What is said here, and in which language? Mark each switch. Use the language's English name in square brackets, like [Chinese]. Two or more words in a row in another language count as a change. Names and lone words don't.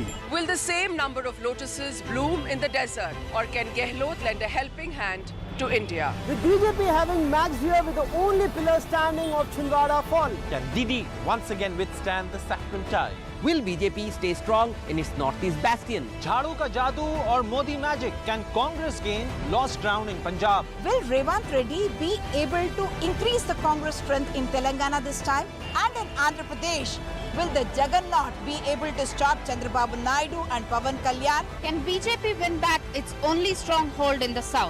[English] Will the same number of lotuses bloom in the desert, or can Gehlot lend a helping hand to India? With BJP having maxed here with the only pillar standing of Chhindwara fall. Can Didi once again withstand the saffron tide? Will BJP stay strong in its northeast bastion? [Hindi] झाड़ू का जादू [English] or Modi magic? Can Congress gain lost ground in Punjab? Will Revant Reddy be able to increase the Congress strength in Telangana this time? And in Andhra Pradesh, will the Juggernaut be able to stop Chandrababu Naidu and Pavan Kalyan? Can BJP win back its only stronghold in the south?